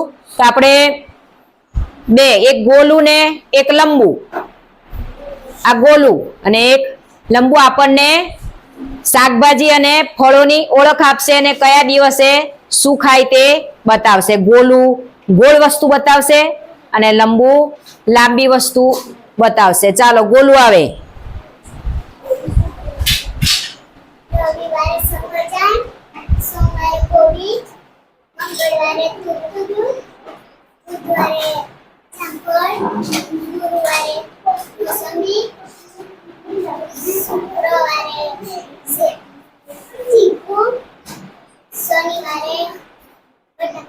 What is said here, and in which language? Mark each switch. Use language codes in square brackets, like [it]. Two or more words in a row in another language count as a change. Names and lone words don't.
[gu] તો આપણે બે એક ગોલું ને એક લંબુ, આ ગોલું અને એક લંબુ આપણને શાકભાજી અને ફળોની ઓળખ આપશે અને કયા દિવસે શું ખાય તે બતાવશે। ગોલું ગોળ વસ્તુ બતાવશે અને લંબુ લાંબી વસ્તુ બતાવશે। ચાલો ગોલુ આવે। રવિવારે સફરજન, સોમવારે કોબીજ, મંગળવારે તુરતુર, બુધવારે જાંફળ, ગુરુવારે મોસંબી, શુક્રવારે ચીકુ, શનિવારે બટાટા।